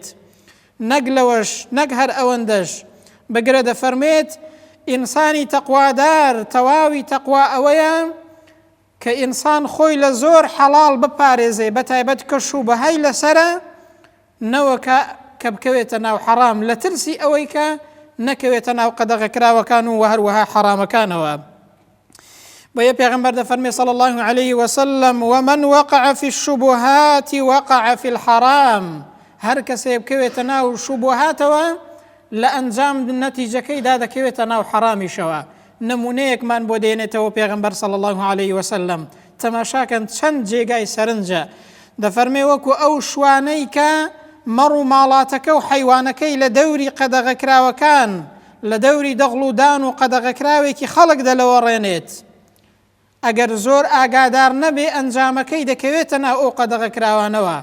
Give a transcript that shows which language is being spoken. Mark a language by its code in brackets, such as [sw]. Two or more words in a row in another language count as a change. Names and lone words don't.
[ckb] نەک لەوەش نەک هەر ئەوەندەش بگرە دەفەرمێت ئینسانی تەقوادار تەواوی تەقوا ئەوەیە کە ئینسان خۆی لە زۆر حەڵاڵ بپارێزێ، بەتایبەت کە شوبهەی لەسەرە نەوەکە کە بکەوێتە ناو حەرام، لە ترسی ئەوەی کە نەکەوێتە ناو قەدەغەکراوەکان و هەروەها حەرامەکانەوە. بۆیە پێغەمبەر دەفەرمێ [ar] صلی الله عليه وسلم ومن وقع في الشبهات وقع في الحرام، [ckb] هەر کەسێ بکەوێتە ناو شوبهاتەوە لە ئەنجام نەتیجەکەیدا دەکەوێتە ناو حەرامیشەوە. نمونەیەکمان بۆ دێنێتەوە پێغەمبەر [ar] صلی الله عليه وسلم. [ckb] تەماشاکەن چەند جێگای سەرنجە. دەفەرمێ وەکو ئەو شوانەی کە مەڕ و ماڵاتەکە و حەیوانەکەی لە دەوری قەدەغەکراوەکان، لە دەوری دەغڵ و دان و قەدەغەکراوێکی خەڵک دەلەوەڕێنێت، ئەگەر زۆر ئاگادار نەبێ ئەنجامەکەی دەکەوێتە ناو ئەو قەدەغەکراوانەوە.